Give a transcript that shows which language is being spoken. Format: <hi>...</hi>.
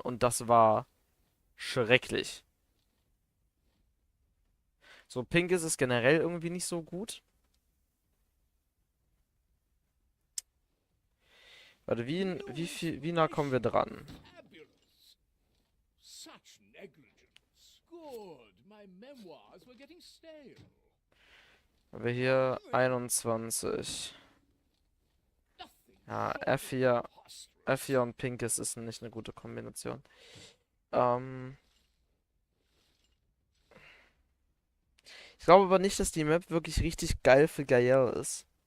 <de>Und das war schrecklich. So, Pink ist es generell irgendwie nicht so gut. Warte, wie nah kommen wir dran?</de> <en>Fabulous. Such negligence. Good. My memoirs were getting stale.</en> <de>Haben wir hier 21. Ja, F4 und Pink ist nicht eine gute Kombination. Ich glaube aber nicht, dass die Map wirklich richtig geil für Gael ist.</de>